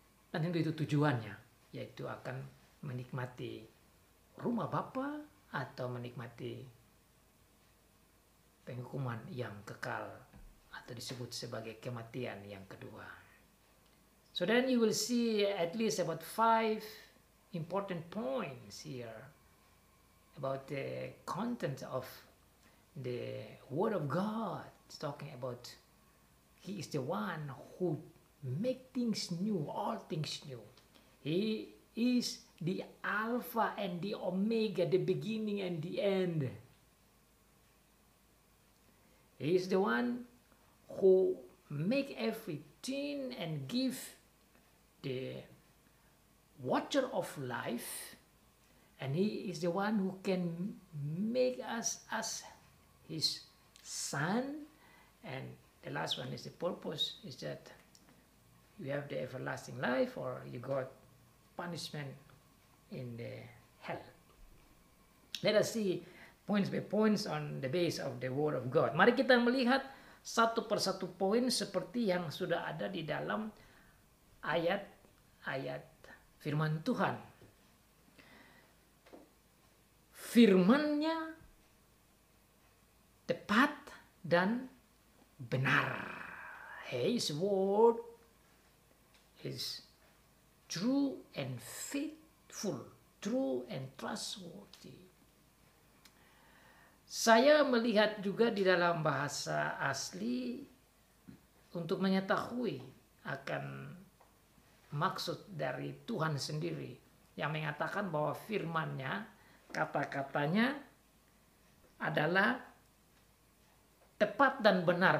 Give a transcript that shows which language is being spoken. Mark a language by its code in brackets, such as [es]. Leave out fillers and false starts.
[id] Dan tentu itu tujuannya, yaitu akan menikmati rumah Bapa atau menikmati penghukuman yang kekal, atau disebut sebagai kematian yang kedua. [en] So then you will see at least about 5 important points here about the content of the Word of God. It's talking about He is the one who make things new, all things new. He is the Alpha and the Omega, the beginning and the end. He is the one who make everything and give the water of life, and He is the one who can make us as His son. And the last one is the purpose, is that you have the everlasting life or you got punishment in the hell. Let us see points by points on the base of the Word of God. [id] Mari kita melihat satu persatu poin seperti yang sudah ada di dalam ayat-ayat firman Tuhan. Firman-Nya tepat dan benar. [en] His word is true and faithful. faithful, true and trustworthy. [id] Saya melihat juga di dalam bahasa asli untuk mengetahui akan maksud dari Tuhan sendiri yang mengatakan bahwa firman-Nya, kata-katanya adalah tepat dan benar.